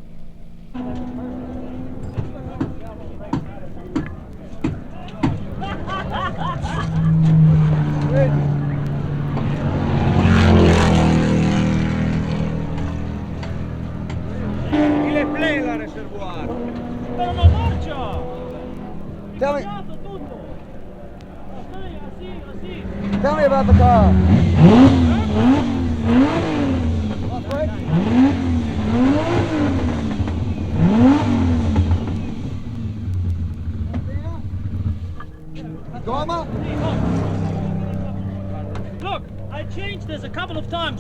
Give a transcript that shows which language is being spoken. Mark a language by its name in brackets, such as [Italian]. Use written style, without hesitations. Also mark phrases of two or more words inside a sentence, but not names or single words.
[French] Il est plein la réservoir. [Italian] Però non marcia. [English] Tell me. Tell me about the car. Look, I changed this a couple of times.